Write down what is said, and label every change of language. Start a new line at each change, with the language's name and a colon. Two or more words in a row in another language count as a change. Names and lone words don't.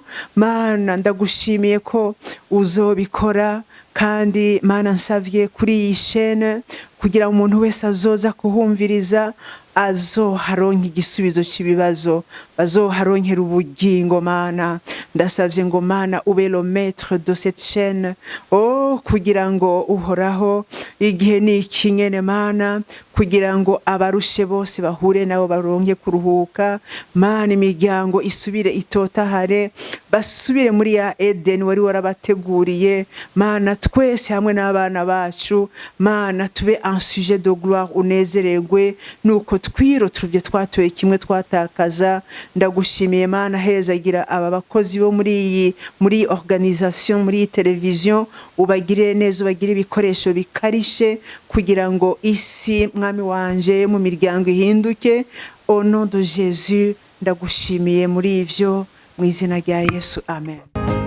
Rundi: Mana ndagushimiye ko uzobikora, kandi Mana nsavye kuri iyi chaîne kugira umuntu wese azoza kuhumviriza azoharonka igisubizo cy'ibibazo, bazoharonkera ubugingo. Mana ndasavye ngo Mana ube
French: le maître de cette chaîne,
Rundi: kugira ngo uhoraho igihe ni ikinyene Mana, kugira ngo abarushe bose bahure nabo baronke kuruhuka. Mana imiryango isubire itotahare, basubire muri ya Eden wari warabateguriye. Mana twese hamwe n'abana bacu, Mana tube
French: un sujet de gloire,
Rundi: unezererwe nuko twirotuvye twatoye kimwe twatakaza. Ndagushimiye Mana, hezagira aba bakozi bo muri organisation, muri television, ubagire neza, ubagire ibikoresho bikarishe kugira ngo isi mwami wanje mu miryango ihinduke.
French: Au nom de Jésus
Rundi: ndagushimiye muri ivyo, mu izina rya Yesu, amen.